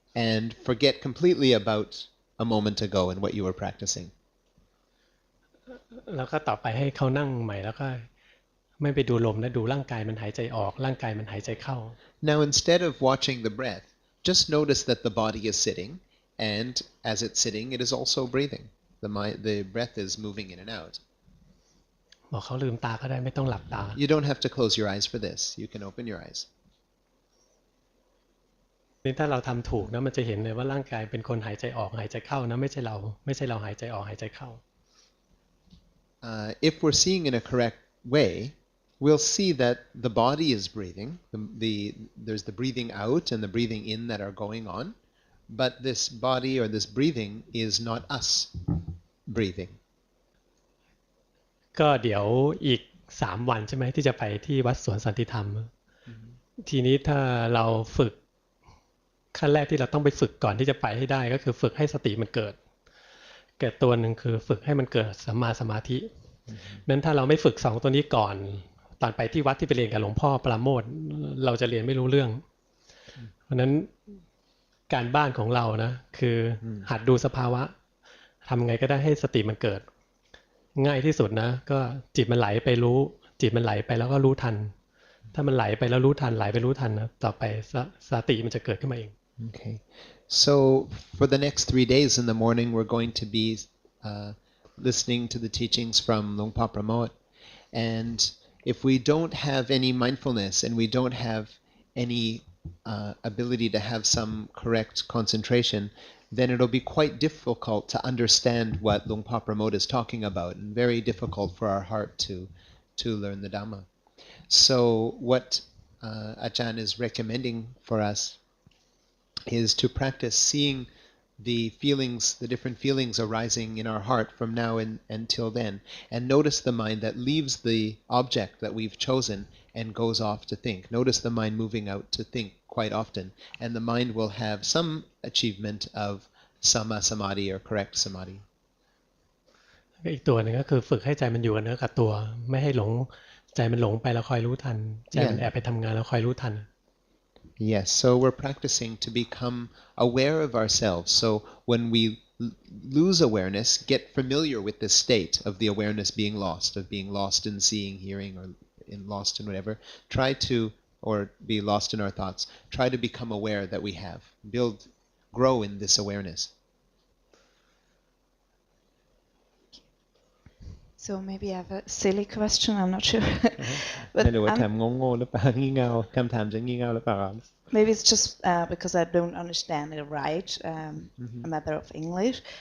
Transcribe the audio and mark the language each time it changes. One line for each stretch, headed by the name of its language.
English: And forget completely about a moment ago and what you were practicing.
Thai: แล้วก็ต่อไปให้เขานั่งใหม่แล้วก็ไม่ไปดูลมนะดูร่างกายมันหายใจออกร่างกายมันหายใจเข้า
English: Now, instead of watching the breath, just notice that the body is sitting, and as it's sitting, it is also breathing. The breath is moving in and out.
Thai: บอกเขาลืมตาก็ได้ไม่ต้องหลับตา
English: You don't have to close your eyes for this. You can open your eyes.
Thai: นี่ถ้าเราทำถูกนะมันจะเห็นเลยว่าร่างกายเป็นคนหายใจออกหายใจเข้านะไม่ใช่เราหายใจออกหายใจเข้า
English: If we're seeing in a correct way, we'll see that the body is breathing. There's the breathing out and the breathing in that are going on, but this body or this breathing is not us breathing.
Thai: ก็เดี๋ยวอีก3 วันใช่ไหมที่จะไปที่วัดสวนสันติธรรม ทีนี้ถ้าเราฝึกขั้นแรกที่เราต้องไปฝึกก่อนที่จะไปให้ได้ก็คือฝึกให้สติมันเกิด ตัวหนึ่งคือฝึกให้มันเกิดสัมมาสมาธินั้นถ้าเราไม่ฝึก2ตัวนี้ก่อนตอนไปที่วัดที่ไปเรียนกับหลวงพ่อปราโมทย์เราจะเรียนไม่รู้เรื่องเพราะนั้นการบ้านของเรานะคือหัดดูสภาวะทำไงก็ได้ให้สติมันเกิดง่ายที่สุดนะก็จิตมันไหลไปรู้จิตมันไหลไปแล้วก็รู้ทันถ้ามันไหลไปแล้วรู้ทันไหลไปรู้ทันนะต่อไปสติมันจะเกิดขึ้นมาเอง
English: Okay. So for the next 3 days in the morning, we're going to be listening to the teachings from Luang Por Pramod. And if we don't have any mindfulness and we don't have any ability to have some correct concentration, then it'll be quite difficult to understand what Luang Por Pramod is talking about, and very difficult for our heart to learn the Dhamma. So what Ajahn is recommending for us is to practice seeing the feelings, the different feelings arising in our heart from now until then, and notice the mind that leaves the object that we've chosen and goes off to think. Notice the mind moving out to think quite often, and the mind will have some achievement of Samadhi or correct Samadhi.
Thai: อีกตัวหนึ่งก็คือฝึกให้ใจมันอยู่กับเนื้อกับตัวไม่ให้หลงใจมันหลงไปแล้วคอยรู้ทันใจมันแอบไปทำงานแล้วคอยรู้ทัน
English: Yes, so we're practicing to become aware of ourselves. So when we lose awareness, get familiar with this state of the awareness being lost in seeing, hearing, or lost in whatever. Try to, or be lost in our thoughts. Try to become aware that we have. Grow in this awareness. So maybe I have a silly question, I'm not sure. But
Thai: ไม่รู้ว่าถามโง่ๆหรือเปล่างี่เง่าคำถามจะงี่เง่าหรือเปล่า
English: maybe it's just because I don't understand it right, a matter of English.